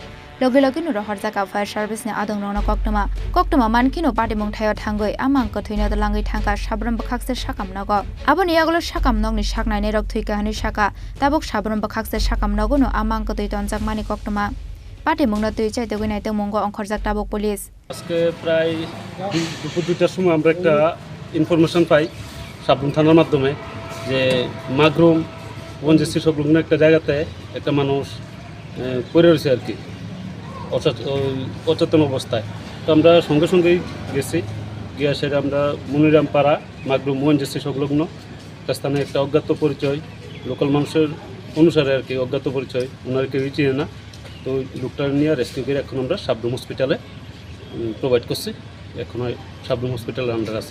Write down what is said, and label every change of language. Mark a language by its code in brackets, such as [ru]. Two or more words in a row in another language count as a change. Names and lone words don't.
[trp] Logi no Horjaka fire service ni adong rona koktoma mankino party mong thayo thangoi amangkwthwino langai thangka Sabrum Bukhakse shakamnogo aboni agolo shakamnog ni shaknai ne rokthwi kahani shaka tabok Sabrum Bukhakse shakamnogo no amangkwthwi tonjak mani koktoma party mong na tui chaite goi naite mongo onkhorjak tabok police [bn] আজকে প্রায় দুপুর 2টার সময় আমরা একটা ইনফরমেশন পাই সাবরুম থানার মাধ্যমে যে মাগরুম ওএনজিসি সংলগ্ন একটা জায়গাতে একটা মানুষ পড়ে রয়েছে আর কি অচেতন অবস্থায় তো আমরা সঙ্গে সঙ্গেই গেছি গিয়ে সেটা আমরা মনিরাম পাড়া মাগরুম ওএনজিসি সংলগ্ন একটা স্থানে একটা অজ্ঞাত পরিচয় লোকাল মানুষের অনুসারে আর কি অজ্ঞাত পরিচয় ওনার কেউই চিনে না তো লোকটা নিয়ে রেস্কিউ করে এখন আমরা সাবরুম হসপিটালে প্রোভাইড করছি এখন সাবরুম হসপিটালের আন্ডার আছে